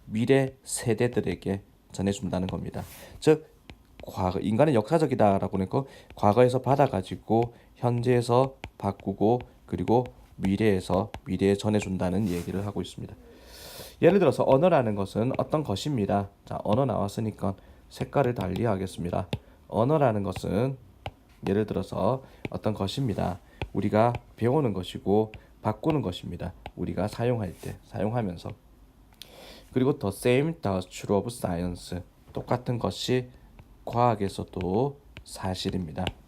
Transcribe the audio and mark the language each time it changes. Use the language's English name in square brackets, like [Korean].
[Korean] 미래 세대들에게 전해준다는 겁니다. 즉 과거, 인간은 역사적이다라고 하니까 과거에서 받아가지고 현재에서 바꾸고 그리고 미래에 전해준다는 얘기를 하고 있습니다. 예를 들어서 언어라는 것은 어떤 것입니다. 자, 언어 나왔으니까 색깔을 달리 하겠습니다. 언어라는 것은 예를 들어서 어떤 것입니다. 우리가 배우는 것이고 바꾸는 것입니다. 우리가 사용하면서. [English] 그리고 the same does true of science. [Korean] 똑같은 것이 과학에서도 사실입니다.